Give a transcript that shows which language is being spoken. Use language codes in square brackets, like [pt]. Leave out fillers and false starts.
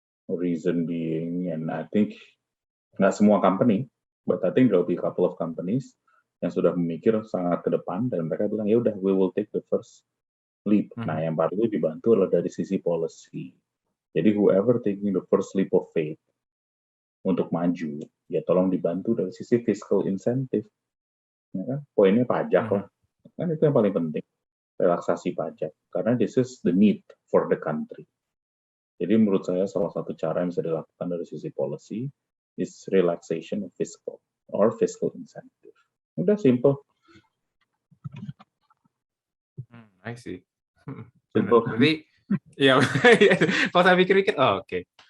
[en] Reason being, and I think [id] nggak semua company, [en] but I think there will be a couple of companies [id] yang sudah memikir sangat ke depan, dan mereka bilang, ya udah, [en] we will take the first leap. [id] Nah, yang baru itu dibantu adalah dari sisi policy. Jadi [en] whoever taking the first leap of faith [id] untuk maju, ya tolong dibantu dari sisi fiscal incentive. Ya kan? Poinnya pajak lah. Kan itu yang paling penting. Relaksasi pajak. Karena [en] this is the need for the country. [id] Jadi menurut saya salah satu cara yang bisa dilakukan dari sisi policy [en] is relaxation of fiscal or fiscal incentive. [id] Udah simple. [en] I see. Simple. [id] Berarti, ya, kalau saya pikir-pikir, oke.